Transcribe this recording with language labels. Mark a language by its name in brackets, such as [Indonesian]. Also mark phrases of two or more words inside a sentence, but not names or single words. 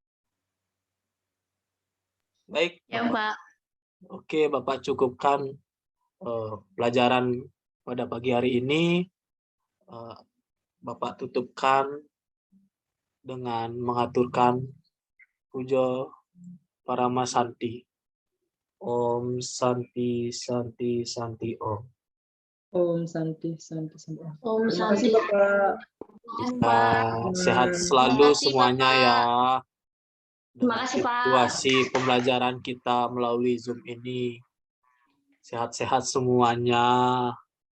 [Indonesian] Baik, Ya Pak. oke, Bapak cukupkan pelajaran pada pagi hari ini. Bapak tutupkan dengan mengaturkan puja Parama Santi. [Sanskrit] Om Santi Santi Santi Om. Om Santi Santi Santi. Om [Indonesian] Terima Santi. kasih Bapak. Sehat selalu Terima kasih, semuanya Bapak. ya. Terima kasih, Pak. Situasi pembelajaran kita melalui Zoom ini. Sehat-sehat semuanya.